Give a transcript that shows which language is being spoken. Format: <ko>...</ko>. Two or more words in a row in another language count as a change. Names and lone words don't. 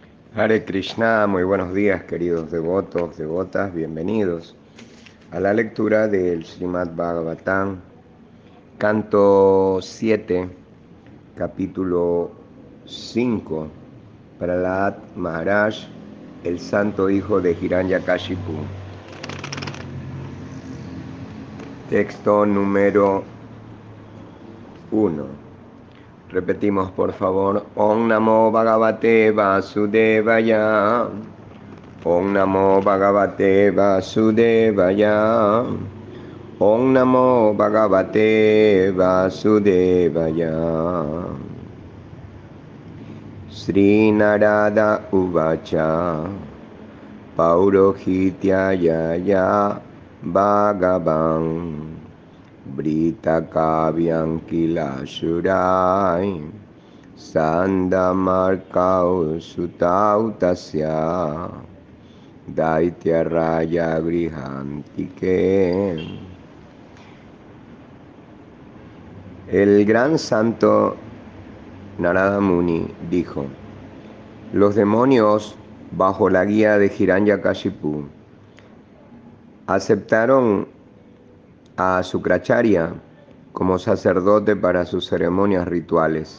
<es>Hare Krishna, muy buenos días queridos devotos, devotas, bienvenidos a la lectura del Srimad Bhagavatam, canto 7, capítulo 5, Prahlad Maharaj, el santo hijo de Hiranyakashipu. Texto número 1. Repetimos por favor,</es> <sa>ॐ नमो भगवते वासुदेवाय. ॐ नमो भगवते वासुदेवाय. ॐ नमो भगवते वासुदेवाय. श्री नारद उवाच पौरोहित्याय भगवान् ब्रित काव्यम् किलासुरै सन्दमर्कौ सुतौ तस्य दैत्य राय गृहान्तिके.</sa> <es>El gran santo Narada Muni dijo: los demonios, bajo la guía de Hiranyakashipu, aceptaron a Sukracharya como sacerdote para sus ceremonias rituales.</es>